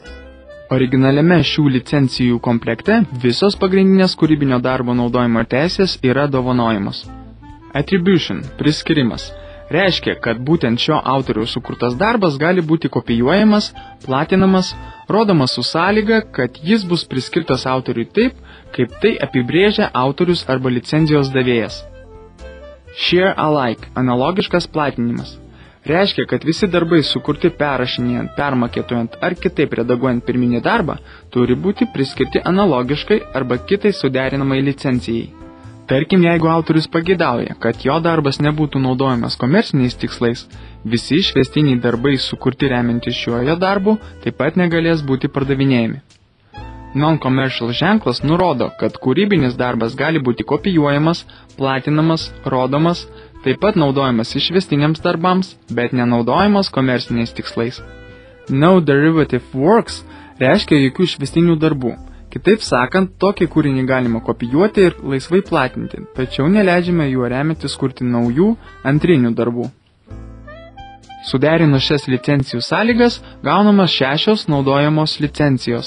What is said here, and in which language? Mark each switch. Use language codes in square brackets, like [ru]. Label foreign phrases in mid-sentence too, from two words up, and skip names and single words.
[lt] Originaliame šių licencijų komplekte visos pagrindinės kūrybinio darbo naudojimo teisės yra dovanojamos. Attribution – priskirimas. Reiškia, kad būtent šio autoriaus sukurtas darbas gali būti kopijuojamas, platinamas, rodomas su sąlyga, kad jis bus priskirtas autoriui taip, kaip tai apibrėžia autorius arba licenzijos davėjas. [en] Share alike – [lt] analogiškas platinimas. Reiškia, kad visi darbai sukurti perrašinėjant, permaketuojant ar kitaip redaguojant pirminį darbą turi būti priskirti analogiškai arba kitai suderinamai licencijai. Tarkim, jeigu autorius pageidauja, kad jo darbas nebūtų naudojamas komerciniais tikslais, visi išvestiniai darbai sukurti remiantis šiuo darbu taip pat negalės būti pardavinėjami. Non-commercial ženklas nurodo, kad kūrybinis darbas gali būti kopijuojamas, platinamas, rodomas, taip pat naudojamas išvestiniams darbams, bet nenaudojamas komerciniais tikslais. [en] No derivative works [lt] reiškia jokių išvestinių darbų. Kitaip sakant, tokį kūrinį galima kopijuoti ir laisvai platinti, tačiau neleidžiame juo remiantis kurti naujų antrinių darbų. Suderinus šias licencijų sąlygas, gaunamos 6 naudojamos licencijos.